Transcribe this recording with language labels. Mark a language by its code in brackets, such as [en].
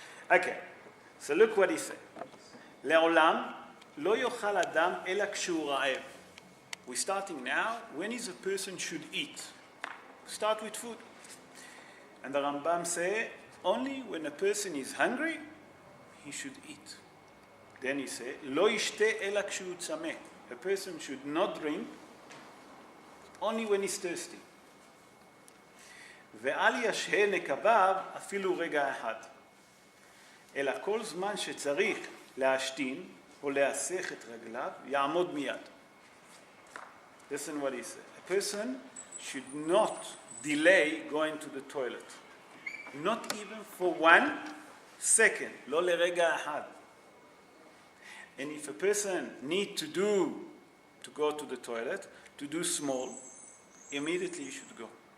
[en] Okay, so look what he said. [he] לעולם לא יאכל אדם אלא כשהוא רעב. [en] We're starting now. When is a person should eat? Start with food. And the Rambam say, only when a person is hungry, he should eat. Then he say, [he] לא ישתה אלא כשהוא צמא. [en] A person should not drink only when he's thirsty. [he] ואל ישהה נקביו אפילו רגע אחד. אלא כל זמן שצריך להשתין או להסך את רגליו, יעמוד מיד. [en] Listen what he said. A person should not delay going to the toilet. Not even for 1 second. [he] לא לרגע אחד. [en] And if a person need to go to the toilet, to do small, immediately you should go.